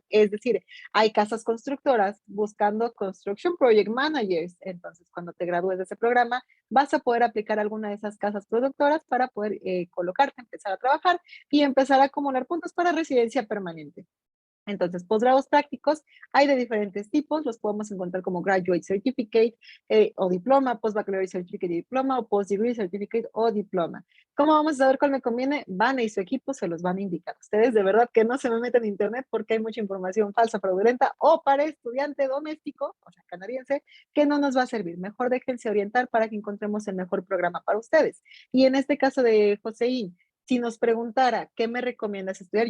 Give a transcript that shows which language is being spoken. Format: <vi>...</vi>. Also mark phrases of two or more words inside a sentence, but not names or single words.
<es>Es decir, hay casas constructoras buscando</es> <en>Construction Project Managers.</en> <es>Entonces, cuando te gradúes de ese programa, vas a poder aplicar alguna de esas casas productoras para poder colocarte, empezar a trabajar y empezar a acumular puntos para residencia permanente. Entonces, posgrados prácticos hay de diferentes tipos, los podemos encontrar como</es> <en>Graduate Certificate</en> <es>o Diploma,</es> <en>Post-Baccalaureate Certificate</en> <es>y Diploma, o</es> <en>Post-Degree Certificate</en> <es>o Diploma. ¿Cómo vamos a saber cuál me conviene? Van y su equipo se los van a indicar. Ustedes de verdad que no se me meten en internet porque hay mucha información falsa, fraudulenta o para estudiante doméstico, o sea, canadiense, que no nos va a servir. Mejor déjense orientar para que encontremos el mejor programa para ustedes. Y en este caso de Joseín, si nos preguntara, ¿qué me recomiendas estudiar?</es>